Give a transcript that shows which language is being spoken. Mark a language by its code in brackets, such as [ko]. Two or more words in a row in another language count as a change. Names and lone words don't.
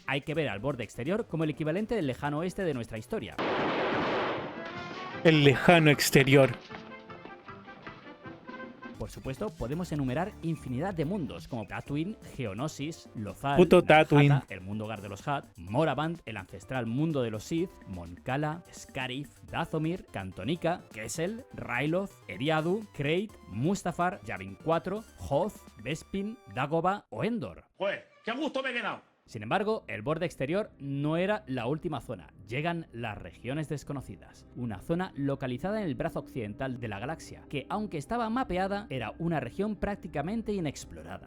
[es] Hay que ver al Borde Exterior como el equivalente del lejano oeste de nuestra historia. El lejano exterior. Por supuesto, podemos enumerar infinidad de mundos, como Tatooine, Geonosis, Lothal, Tatooine, el mundo hogar de los Hutt, Moraband, el ancestral mundo de los Sith, Mon Cala, Scarif, Dathomir, Cantonica, Kessel, Ryloth, Eriadu, Krayt, Mustafar, Yavin 4, Hoth, Bespin, Dagobah o Endor. ¡Joder! ¡Qué gusto me he quedado! Sin embargo, el borde exterior no era la última zona. Llegan las regiones desconocidas, una zona localizada en el brazo occidental de la galaxia, que aunque estaba mapeada, era una región prácticamente inexplorada.